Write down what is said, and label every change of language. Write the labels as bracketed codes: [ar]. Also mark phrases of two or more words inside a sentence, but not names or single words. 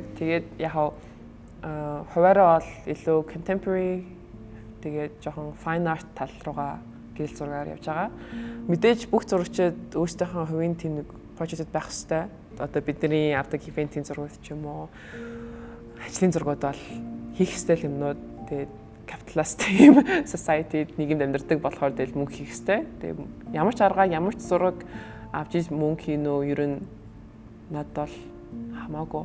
[mn] Тэгээд яг хуваараа бол илүү contemporary тэгээд жоохон [en] fine art [mn] тал руугаа гэрэл зургаар явж байгаа. Мэдээж бүх зурагчид өөрсдийнхөө хувийн тийм нэг project байх хэрэгтэй. Одоо бидний авдаг ивентийн зургууд ч юм уу, ажлын зургууд бол хийх ёстой юмнууд тэгээд [en] capitalist team society [mn] нийгэмд амьдардаг болохоор тэгэл мөнгө хийх хэрэгтэй. Тэгээ ямар ч арга, ямар ч зураг авч иж мөнгө хийнө үү ер нь надад бол хамаагүй.